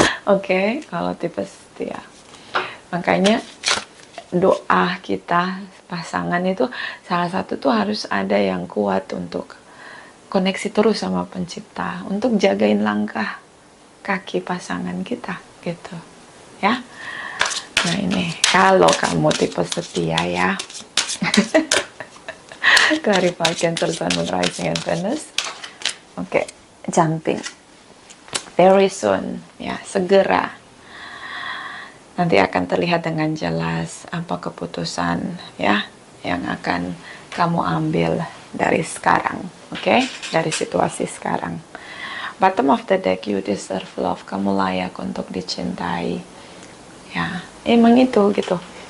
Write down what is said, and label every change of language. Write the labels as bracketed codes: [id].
[id] Oke, kalau tipe setia. Makanya doa kita pasangan itu salah satu tuh harus ada yang kuat untuk koneksi terus sama pencipta, untuk jagain langkah kaki pasangan kita gitu. Ya. Nah, ini kalau kamu tipe setia ya. Clarify Cancer, Sun, Moon, Rising, and Venus. [en] Oke, jumping. Very soon, [id] ya, segera. Nanti akan terlihat dengan jelas apa keputusan ya yang akan kamu ambil dari sekarang, oke? Dari situasi sekarang. [en] Bottom of the deck, you deserve love. [id] Kamu layak untuk dicintai. Ya, emang itu gitu.